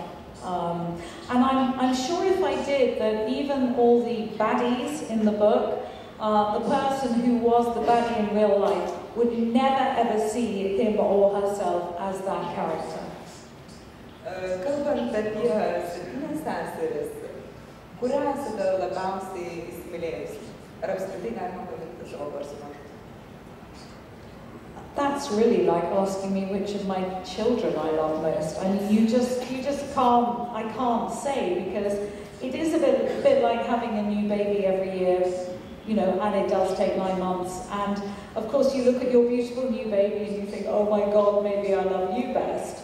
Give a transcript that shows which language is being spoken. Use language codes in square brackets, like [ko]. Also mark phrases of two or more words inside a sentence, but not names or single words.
[en] And I'm sure if I did, that even all the baddies in the book, the person who was the baddie in real life would never ever see him or herself as that character. [lt] Kalbant apie 7 seseris, kurią esate labiausiai įsimylėjusi? Ar apskritai galima paminti savo personažą? [en] That's really like asking me which of my children I love most. I mean, you just can't, I can't say, because it is a bit like having a new baby every year. you know, and it does take 9 months. And of course you look at your beautiful new baby and you think, oh my God, maybe I love you best.